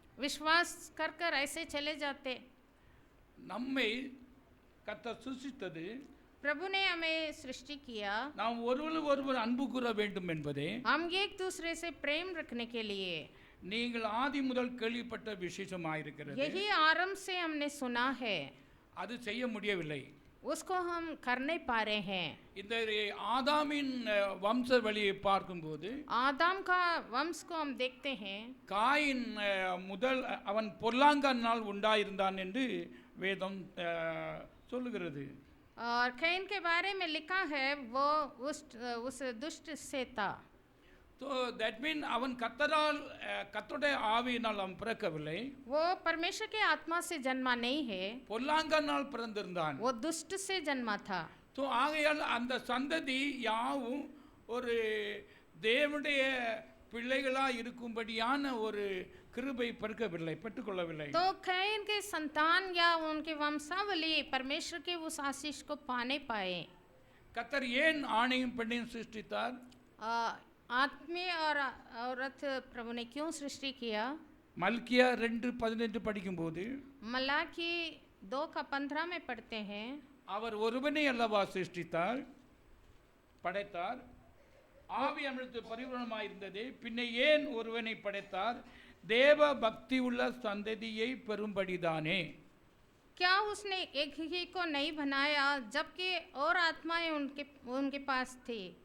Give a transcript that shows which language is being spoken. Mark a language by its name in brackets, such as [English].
[Hindi] विश्वास कर कर ऐसे चले जाते। [Tamil] நம்மை கர்த்தர் சிருஷ்டித்தது, [Hindi] प्रभु ने हमें सृष्टि किया [Tamil] நாம் ஒருவர் அன்பு கூற வேண்டும் என்பதே, [Hindi] हम एक दूसरे से प्रेम रखने के लिए। [Tamil] நீங்கள் ஆதி முதல் கேள்விப்பட்ட விசேஷமாயிருக்கிறது. [Hindi] यही आरंभ से हमने सुना है, [Tamil] அது செய்ய முடியவில்லை. [Hindi] उसको हम कर नहीं पा रहे हैं। [Tamil] இந்த ஆதாமின் வம்ச வழியை பார்க்கும்போது [Hindi] आदम का वंश को हम देखते हैं। [Tamil] காயின் முதல் அவன் பொல்லாங்கனால் உண்டாயிருந்தான் என்று வேதம் சொல்லுகிறது. [Hindi] और कैन के बारे में लिखा है वो उस दुष्ट से था। [Tamil] तो [English] that mean [Tamil] அவன் கர்த்தருடைய ஆவியினால் அவன் பிறக்கவில்லை, [Hindi] वो परमेश्वर के आत्मा से जन्मा नहीं है, [Tamil] பொல்லாங்கனால் பிறந்திருந்தான். [Hindi] वो दुष्ट से जन्मा था। [Tamil] तो ஆகையால் அந்த சந்ததி யாவும் ஒரு தேவனுடைய பிள்ளைகளா இருக்கும்படியான ஒரு கிருபை பெற்றுக்கொள்ளவில்லை. [Hindi] तो कैन के संतान या उनके वंशावली परमेश्वर के उस आशीष को पाने पाए। [Tamil] கர்த்தர் ஏன் ஆணையும் பெண்ணையும் சிருஷ்டித்தார்? [Hindi] आत्मीय और औरत प्रभु ने क्यों सृष्टि किया? [Tamil] மல்கியா 2:15 படிக்கும்போது [Hindi] मलाकी 2:15 में पढ़ते हैं, [Tamil] அவர் ஒருவனை அல்லவா சிருஷ்டித்தார், படைத்தார். ஆவி அவனுக்கு பரிபூரணமாயிருந்தது, பின்ன ஏன் ஒருவனை படைத்தார்? தேவ பக்தி உள்ள சந்ததியை பெறும்படிதானே. [Hindi] क्या उसने एक ही को नहीं बनाया जबकि और आत्माएं उनके पास थी?